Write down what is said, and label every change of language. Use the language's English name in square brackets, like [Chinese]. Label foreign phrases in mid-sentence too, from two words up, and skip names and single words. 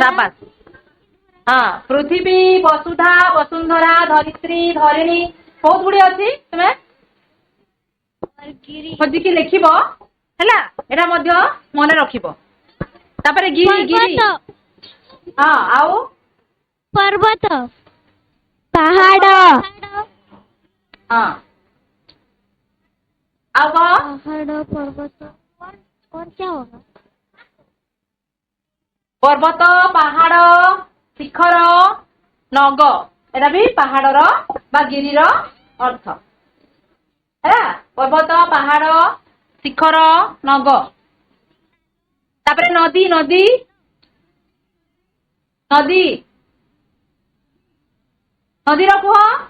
[Odia] ସାବାସ ହଁ ପୃଥିବୀ ବସୁଧା ବସୁନ୍ଧରା ଧରିତ୍ରୀ ଧରିଣୀ ବହୁତ ଗୁଡିଏ ଅଛି ତୁମେ ଖୋଜିକି ଲେଖିବ ହେଲା ଏଟା ମଧ୍ୟ ମନେ ରଖିବ। ତାପରେ ଗିରି ଗିରି ହଁ ଆଉ [Hindi] पर्वत पहाड़ [Odia] ହଁ ଆଉ କଣ [Hindi] पहाड़ पर्वत और क्या होगा [Odia] ପର୍ବତ ପାହାଡ ଶିଖର ନଗ ଏଟା ବି ପାହାଡର ବା ଗିରିର ଅର୍ଥ ହେଲା ପର୍ବତ ପାହାଡ ଶିଖର ନଗ। ତାପରେ ନଦୀ ନଦୀ ନଦୀ ନଦୀର କୁହ